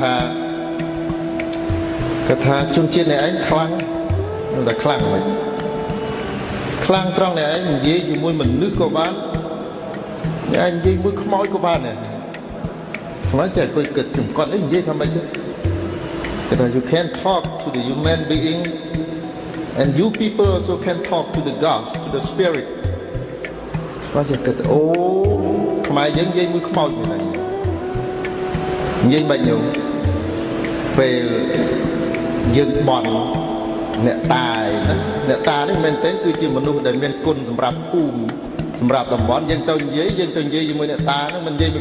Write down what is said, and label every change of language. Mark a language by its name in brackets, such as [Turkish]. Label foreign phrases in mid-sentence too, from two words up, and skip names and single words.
[Khmer] គាត់ថាជនជាតិនេះឯងខ្លាំងតែខ្លាំងមិនខ្លាំងត្រង់នេះឯងនិយាយជាមួយមនុស្សក៏បានឯងនិយាយមួយខ្មោចក៏បានដែរស្មានចេះគិតចំកត់នេះនិយាយថាម៉េចទេគេថា [English] you can talk to the human beings and you people also can talk to the gods to the spirit [Khmer] ស្មានចេះគិតអូខ្មែរយើងនិយាយមួយខ្មោចហ្នឹងនិយាយបាច់ញោមពេលយើងបន់អ្នកតាអ្នកតា នេះមែនទែនគឺជាមនុស្សដែលមានគុណសម្រាប់ភូមិសម្រាប់តំបន់យើងទៅនិយាយជាមួយអ្នកតាហ្នឹងមិននិយាយមួយ